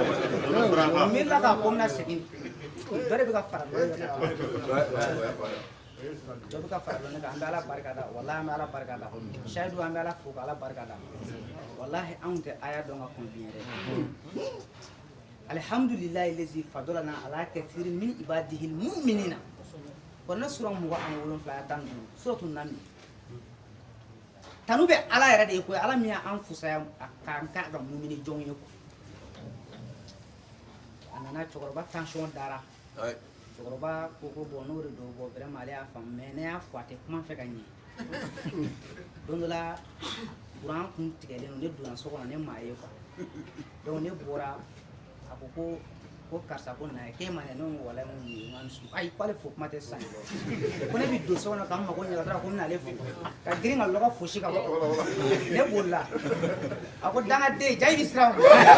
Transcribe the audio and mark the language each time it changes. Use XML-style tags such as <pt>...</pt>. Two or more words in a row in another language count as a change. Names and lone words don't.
<bm>o miirila k'a ko n bɛna segin dɔ de bɛ ka fara dɔ de kan dɔ bɛ ka fara dɔ ne kan an bɛ ala barika da walahi an bɛ ala barika da sayidu an bɛ ala fo ka ala barika da walahi anw tɛ aya dɔn ka kɔn biɲɛ dɛ</bm> <ar>الحمد لله الذي فضلنا على كثير من عباده المؤمنين</ar> <bm>kon na sura 27 ya tan suratul naml tanu bɛ ala yɛrɛ de ye koyi ala min y'an fusaya k'an k'a ka mumini jɔnw ye a nana cɛkɔrɔba tension dara cɛkɔrɔba ko ko bon n'o de don</bm> <fr>bon vraiment</fr> <bm>ale y'a faamu mais ne y'a fɔ a tɛ kuma fɛ ka ɲɛ don dɔ la kuran kun tigɛlen don ne donna so kɔnɔ ne m'a ye quoi donc ne bɔra a ko ko karisa ko na k'e ma ne ko wala n ko nin ye n ayi k'ale fo kuma tɛ sisan ko ne bɛ don so kɔnɔ k'an mago ɲɛ dɔrɔn ko n bɛna ale fo ka girin ka lɔgɔ fosi ka bɔ ne bolila a ko dangaden ja i bɛ siran o</bm>